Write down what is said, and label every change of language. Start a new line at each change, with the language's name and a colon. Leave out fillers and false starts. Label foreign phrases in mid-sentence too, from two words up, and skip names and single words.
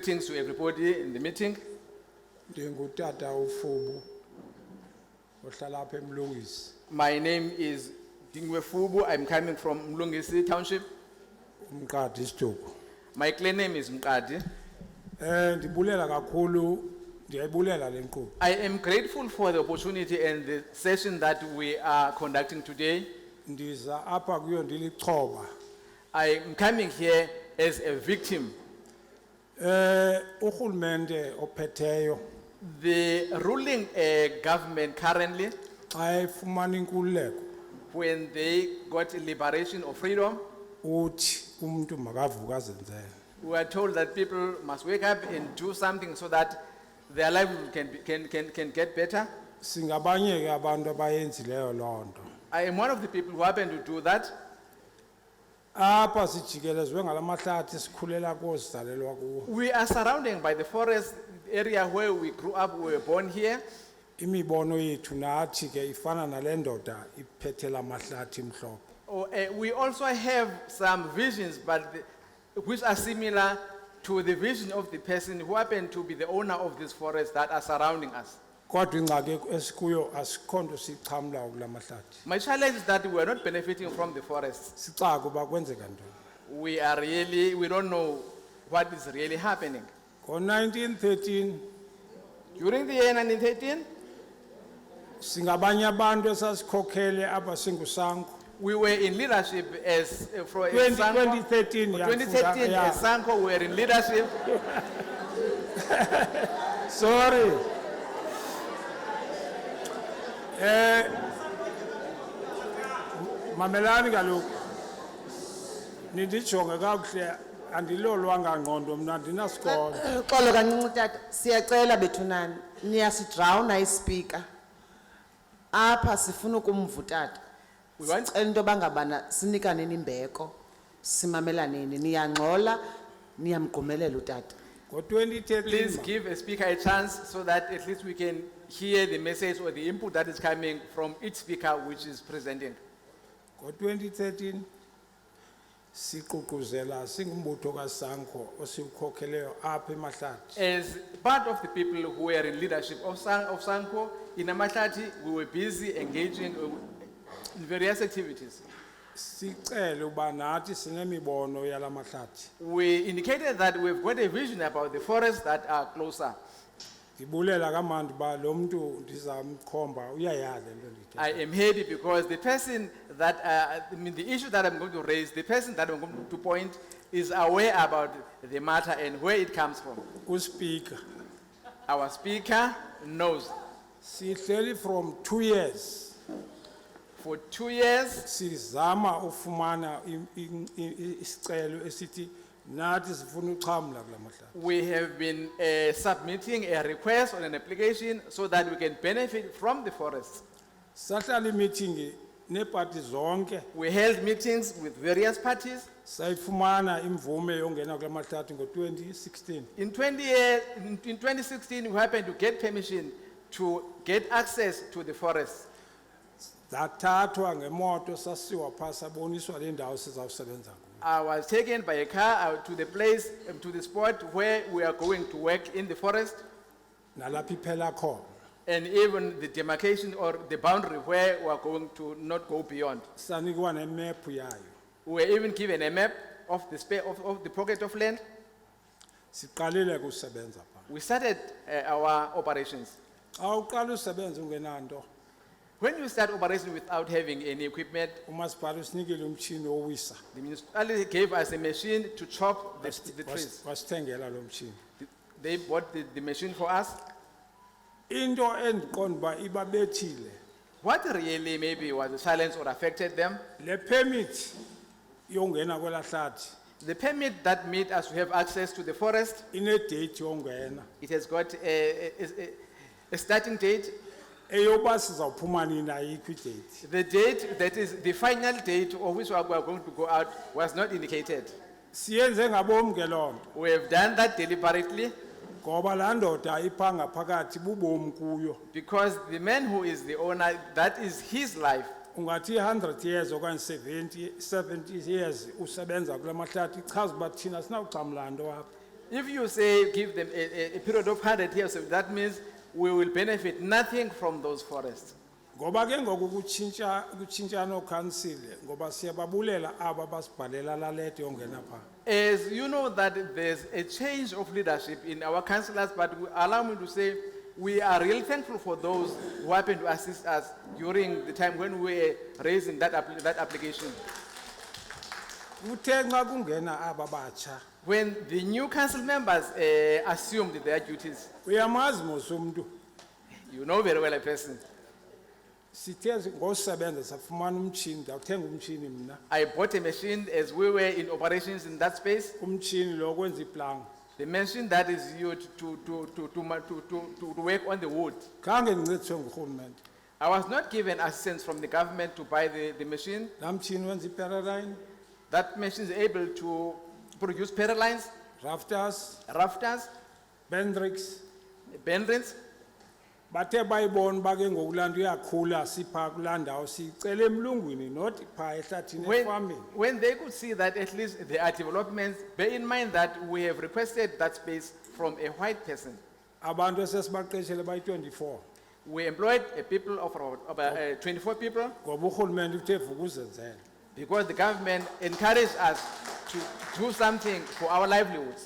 English: Greetings to everybody in the meeting.
Xhosa: Ndingutata uFuba ohlala apha eMlungisi.
English: My name is Dingan Fuba. I'm coming from Mlungisi Township.
Xhosa: Umqadi isituko.
English: My clan name is Mqadi.
Xhosa: Ndibulela kakhulu, ndiyayibulela le nkqubo.
English: I am grateful for the opportunity and the session that we are conducting today.
Xhosa: Ndiza apha kuyo ndilichoba.
English: I am coming here as a victim.
Xhosa: Urhulumente ophetheyo
English: The ruling government currently,
Xhosa: xa efumana inkululeko
English: when they got liberation or freedom,
Xhosa: uthi umuntu makavuka azenzele.
English: we are told that people must wake up and do something so that their life can get better.
Xhosa: Singabanye ke abantu abayenzileyo loo nto.
English: I am one of the people who happen to do that.
Xhosa: Apha sijikelezwe ngalamahlathi sikhulela kuwo sidalelwa kuwo.
English: We are surrounded by the forest area where we grew up, we were born here.
Xhosa: Imibono yethu nathi ke ifana nale ndoda iphethela amahlathi mhlophe.
English: We also have some visions, which are similar to the vision of the person who happened to be the owner of these forests that are surrounding us.
Xhosa: Kodwa ingxaki esikuyo asikho nto sichamla kula mahlathi.
English: My challenge is that we are not benefiting from the forests.
Xhosa: Sixaka uba kwenzeka ntoni.
English: We don't know what is really happening.
Xhosa: Ngo-1913
English: During the year 1913,
Xhosa: singabanye abantu esasikhokhele apha singusanko.
English: we were in leadership as from 2013 2013 yeah. as Sanko, we were in leadership. Sorry.
Xhosa: Mamelani kaloku. Nindijonge kakuhle andilolwanga ngqondo mna andinasikolo. Xolo kancinci tata, siyacela bethunani, niyasidrawuna ispeaker. Apha sifuna ukumvutata.
English: We want
Xhosa: Sicela into bangabana sinikane nimbeko, simamelaneni, niyangxola, niyamgqumelela utata.
English: please
Xhosa: Ngo-2013
English: give a speaker a chance so that at least we can hear the message or the input that is coming from each speaker which is presenting.
Xhosa: Ngo-2013 siququzela singumbutho kaSanko osiwukhokheleyo apha emahlathi.
English: As part of the people who were in leadership of Sanko, in Amahlati, we were busy engaging in various activities.
Xhosa: Sicela uba nathi sinemibono yala mahlathi.
English: We indicated that we've got a vision about the forests that are closer.
Xhosa: Ndibulela kamandi ba lo muntu ndizamkhomba uyayazi into ndithetha.
English: I am happy because the person that, the issue that I'm going to raise, the person that I'm going to point is aware about the matter and where it comes from.
Xhosa: Uspika
English: Our speaker knows.
Xhosa: sihleli
English: from 2 years For 2 years,
Xhosa: sizama ufumana isicelo esithi nathi sifuna uchamla kula mahlathi.
English: we have been submitting a request or an application so that we can benefit from the forests.
Xhosa: Sahlala meeting nepati zonke
English: We held meetings with various parties.
Xhosa: sayifumana imvume yongena kula mahlathi ngo-2016.
English: In 2016, we happened to get permission to get access to the forests.
Xhosa: Zathathwa ngemoto sasiwa phaa saboniswa le ndawo sizawusebenza kuyo.
English: I was taken by a car out to the place, to the spot where we are going to work in the forest,
Xhosa: Nalapha iphela khona.
English: and even the demarcation or the boundary where we are going to not go beyond.
Xhosa: Sanikwa nemephu yayo.
English: We were even given a map of the pocket of land.
Xhosa: Siqalile kusebenza phaa.
English: We started our operations.
Xhosa: Xa uqala usebenza ungenanto,
English: When you start operation without having any equipment,
Xhosa: umasipala usinikile umtshini owisa.
English: the municipality gave us a machine to chop the trees.
Xhosa: Wasithengela lo mtshini.
English: They bought the machine for us.
Xhosa: Into endiqonda uba ibabethile,
English: What really maybe was a challenge or affected them,
Xhosa: le permit yongena kwela hlathi
English: the permit that made us to have access to the forest,
Xhosa: ine-date yongena
English: it has got a starting date.
Xhosa: eyoba sizawuphuma nini ayikho i-date.
English: The date, that is the final date of which we are going to go out, was not indicated.
Xhosa: Siyenze ngabomi ke loo nto
English: We have done that deliberately
Xhosa: ngoba laa ndoda iphaa ngaphakathi bubomi kuyo.
English: because the man who is the owner, that is his life.
Xhosa: Ungathi 100 years okanye 70 years usebenza kula mahlathi ichaza uba thina sinawuxamla nto apha.
English: If you say give them a period of 100 years, that means we will benefit nothing from those forests.
Xhosa: Ngoba ke ngoku kutshintsha no council ngoba siyababulela aba basibhalela la letter yongena pha.
English: As you know that there's a change of leadership in our councillors, but allow me to say we are really thankful for those who happen to assist us during the time when we were raising that application.
Xhosa: Kuthe nxa kungena aba batsha
English: When the new council members assumed their duties,
Xhosa: uyamazi mos umuntu
English: you know very well a person.
Xhosa: sithe ngosebenza safumana umtshini ndawuthenga umtshini mina
English: I bought a machine as we were in operations in that space.
Xhosa: umtshini lo kwenza iplank
English: The machine that is used to work on the wood.
Xhosa: khange ndincediswe ngurhulumente
English: I was not given assistance from the government to buy the machine.
Xhosa: laa mtshini wenza iparaline
English: That machine is able to produce paralines, rafters rafters, bendrix bendrins.
Xhosa: bathe bayibona uba ke ngoku laa nto iyakhula siphaa kulaa ndawo siyicela emlungwini not phaa ehlathini efameni
English: When they could see that at least there are developments, bear in mind that we have requested that space from a white person.
Xhosa: abantu esesibaqeshele bayi-24
English: We employed a people of about 24 people
Xhosa: ngoba urhulumente uthe vuka uzenzele
English: because the government encouraged us to do something for our livelihoods.